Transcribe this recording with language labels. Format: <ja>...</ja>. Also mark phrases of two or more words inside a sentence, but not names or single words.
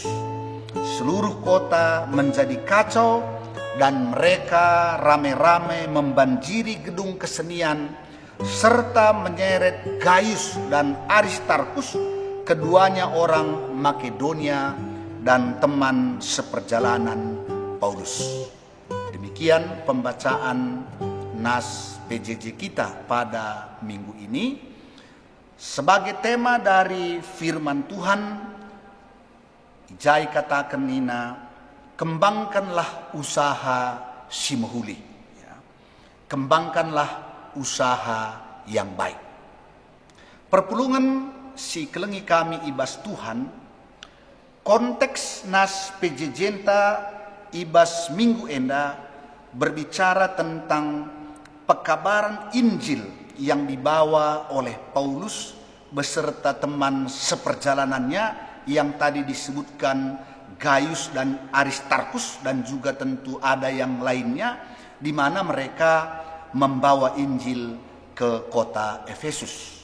<id>Seluruh kota menjadi kacau dan mereka rame-rame membanjiri gedung kesenian serta menyeret Gaius dan Aristarkus, keduanya orang Makedonia dan teman seperjalanan Paulus. Demikian pembacaan nas PJJ kita pada minggu ini. Sebagai tema dari firman Tuhan,</id> <btx>Ijai katakan nina,</btx> <id>kembangkanlah usaha</id> <btx>si mehuli.</btx> <id>Ya. Kembangkanlah usaha yang baik.</id> <btx>Perpulungan si kelengi kami ibas Tuhan, konteks nas PJ Jenta ibas</btx> <id>minggu enda berbicara tentang pekabaran Injil yang dibawa oleh Paulus beserta teman seperjalanannya yang tadi disebutkan Gaius dan Aristarkus, dan juga tentu ada yang lainnya, di mana mereka membawa Injil ke kota Efesus.</id>